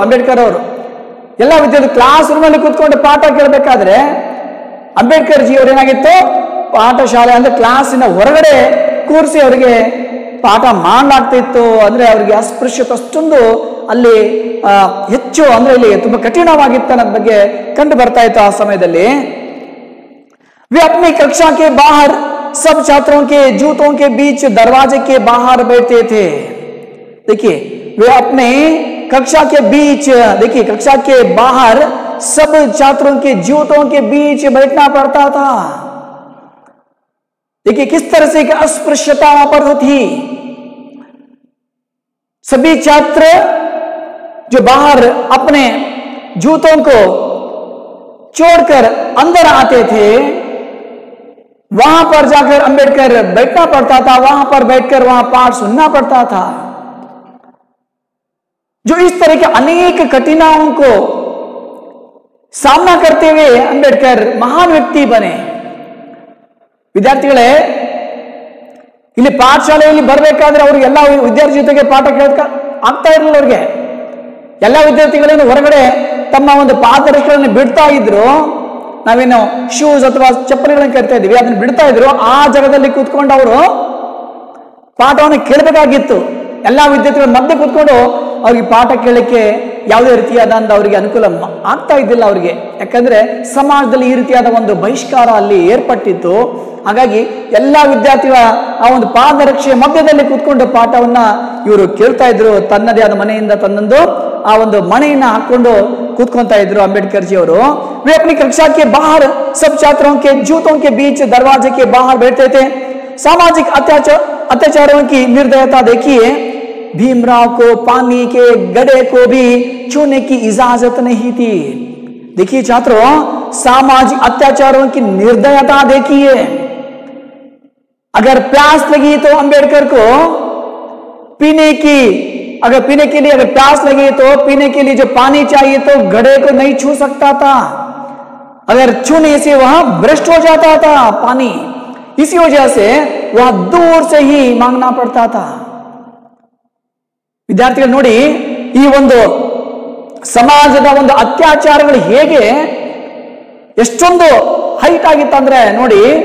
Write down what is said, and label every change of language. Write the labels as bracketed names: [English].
[Kannada] ಅಂಬೇಡ್ಕರ್ ಅವರು ಎಲ್ಲ ವಿದ್ಯಾರ್ಥಿ ಕ್ಲಾಸ್ ರೂಮ್ ಅಲ್ಲಿ ಕೂತ್ಕೊಂಡು ಪಾಠ ಕೇಳಬೇಕಾದ್ರೆ ಅಂಬೇಡ್ಕರ್ ಜಿ ಅವ್ರು ಏನಾಗಿತ್ತು, ಪಾಠಶಾಲೆ ಅಂದ್ರೆ ಕ್ಲಾಸಿನ ಹೊರಗಡೆ ಕೂರಿಸಿ ಅವರಿಗೆ ಪಾಠ ಮಾಡಲಾಗ್ತಿತ್ತು. ಅಂದ್ರೆ ಅವರಿಗೆ ಅಸ್ಪೃಶ್ಯತೆ ಅಷ್ಟೊಂದು ಅಲ್ಲಿ ಹೆಚ್ಚು, ಅಂದ್ರೆ ಇಲ್ಲಿ ತುಂಬಾ ಕಠಿಣವಾಗಿತ್ತು ಅನ್ನೋದ್ ಬಗ್ಗೆ ಕಂಡು ಬರ್ತಾ ಇತ್ತು ಆ ಸಮಯದಲ್ಲಿ. [Hindi] वे अपनी कक्षा के बाहर सब छात्रों के जूतों के बीच दरवाजे के बाहर बैठते थे. देखिए वे अपने कक्षा के बीच, देखिए कक्षा के बाहर सब छात्रों के जूतों के बीच बैठना पड़ता था. देखिए किस तरह से अस्पृश्यता वहां पर थी. सभी छात्र जो बाहर अपने जूतों को छोड़कर अंदर आते थे, वहां पर जाकर अंबेडकर बैठना पड़ता था. वहां पर बैठकर वहां पाठ सुनना पड़ता था. जो इस तरह के अनेक कठिनाइयों को सामना करते हुए अंबेडकर महान व्यक्ति बने. [Kannada] ವಿದ್ಯಾರ್ಥಿಗಳೇ, ಇಲ್ಲಿ ಪಾಠಶಾಲೆಯಲ್ಲಿ ಬರಬೇಕಾದ್ರೆ ಅವ್ರಿಗೆ ಎಲ್ಲ ವಿದ್ಯಾರ್ಥಿ ಜೊತೆಗೆ ಪಾಠ ಕೇಳಕ ಆಗ್ತಾ ಇರಲಿಲ್ಲ. ಅವ್ರಿಗೆ ಎಲ್ಲ ವಿದ್ಯಾರ್ಥಿಗಳನ್ನು ಹೊರಗಡೆ ತಮ್ಮ ಒಂದು ಪಾದರಕ್ಷೆಗಳನ್ನು ಬಿಡ್ತಾ ಇದ್ರು. ನಾವೇನು ಶೂಸ್ ಅಥವಾ ಚಪ್ಪಲಿಗಳನ್ನು ಕರಿತಾ ಇದೀವಿ, ಅದನ್ನ ಬಿಡ್ತಾ ಇದ್ರು. ಆ ಜಾಗದಲ್ಲಿ ಕೂತ್ಕೊಂಡು ಅವರು ಪಾಠವನ್ನು ಕೇಳಬೇಕಾಗಿತ್ತು. ಎಲ್ಲಾ ವಿದ್ಯಾರ್ಥಿಗಳ ಮಧ್ಯೆ ಕೂತ್ಕೊಂಡು ಅವ್ರಿಗೆ ಪಾಠ ಕೇಳಲಿಕ್ಕೆ ಯಾವುದೇ ರೀತಿಯಾದಂತ ಅವರಿಗೆ ಅನುಕೂಲ ಆಗ್ತಾ ಇದ್ದಿಲ್ಲ ಅವ್ರಿಗೆ. ಯಾಕಂದ್ರೆ ಸಮಾಜದಲ್ಲಿ ಈ ರೀತಿಯಾದ ಒಂದು ಬಹಿಷ್ಕಾರ ಅಲ್ಲಿ ಏರ್ಪಟ್ಟಿತ್ತು. ಹಾಗಾಗಿ ಎಲ್ಲಾ ವಿದ್ಯಾರ್ಥಿಗಳ ಆ ಒಂದು ಪಾದರಕ್ಷೆಯ ಮಧ್ಯದಲ್ಲಿ ಕೂತ್ಕೊಂಡು ಪಾಠವನ್ನ ಇವರು ಕೇಳ್ತಾ ಇದ್ರು. ತನ್ನದೇ ಆದ ಮನೆಯಿಂದ ತನ್ನೊಂದು ಆ ಒಂದು ಮನೆಯನ್ನ ಹಾಕೊಂಡು ಕೂತ್ಕೊಂತಾ ಇದ್ರು ಅಂಬೇಡ್ಕರ್ ಜಿ ಅವರು. [Hindi] वे अपनी कक्षा के बाहर सब छात्रों के जूतों के बीच दरवाजे के बाहर बैठते थे. सामाजिक अत्याचारों की निर्दयता देखिए. भीमराव को पानी के गड्ढे को भी छूने की इजाजत नहीं थी. देखिए छात्रों, सामाजिक अत्याचारों की निर्दयता देखिए. अगर प्यास लगी तो अंबेडकर को पीने के लिए अगर प्यास लगी तो पीने के लिए जो पानी चाहिए तो घड़े को नहीं छू सकता था. अगर छूने से वह भ्रष्ट हो जाता था पानी. इसी वजह से वह दूर से ही मांगना पड़ता था. [Kannada] ವಿದ್ಯಾರ್ಥಿಗಳು ನೋಡಿ, ಈ ಒಂದು ಸಮಾಜದ ಒಂದು ಅತ್ಯಾಚಾರಗಳು ಹೇಗೆ ಎಷ್ಟೊಂದು ಹೈಟ್ ಆಗಿತ್ತಂದ್ರೆ ನೋಡಿ.